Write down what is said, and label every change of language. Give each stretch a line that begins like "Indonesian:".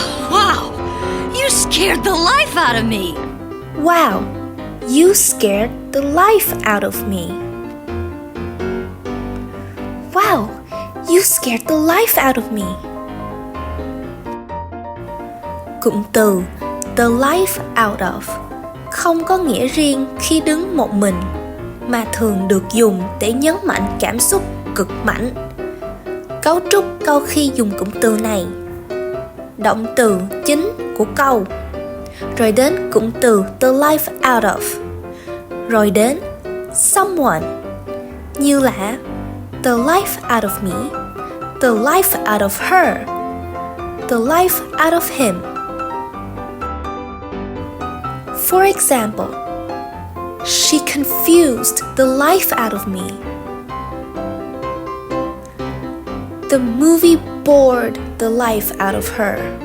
English: Wow, you scared the life out of me. Wow, you scared the life out of me. Wow, you scared the life out of me.
Vietnamese: Cụm từ
English: the life out of
Vietnamese: không có nghĩa riêng khi đứng một mình, mà thường được dùng để nhấn mạnh cảm xúc cực mạnh. Cấu trúc câu khi dùng cụm từ này: động từ chính của câu, rồi đến cụm từ
English: the life out of,
Vietnamese: rồi đến someone, như là
English: the life out of me, the life out of her, the life out of him. For example, she confused the life out of me. The movie bored the life out of her.